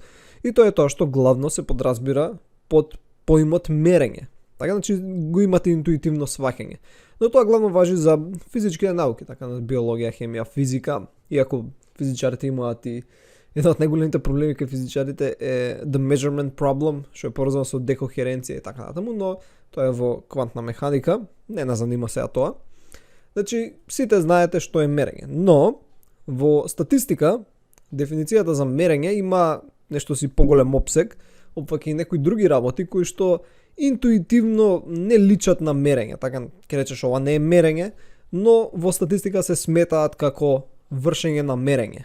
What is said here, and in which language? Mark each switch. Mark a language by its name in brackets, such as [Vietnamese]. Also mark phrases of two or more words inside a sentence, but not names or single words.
[Macedonian] И тоа е тоа што главно се подразбира под поимот мерење. Така значи го имате интуитивно сваќање. Но тоа главно важи за физичките науки, така на биологија, хемија, физика, иако физичарите имаат и една од најголемите проблеми кај физичарите е [English] the measurement problem, [Macedonian] што е поврзано со декохеренција и така натаму, но тоа е во квантна механика, не нас занима сега тоа. Значи, сите знаете што е мерење, но во статистика дефиницијата за мерење има нешто си поголем опсег, опфаќа и некои други работи кои што интуитивно не личат на мерење, така ќе речеш ова не е мерење, но во статистика се сметаат како вршење на мерење.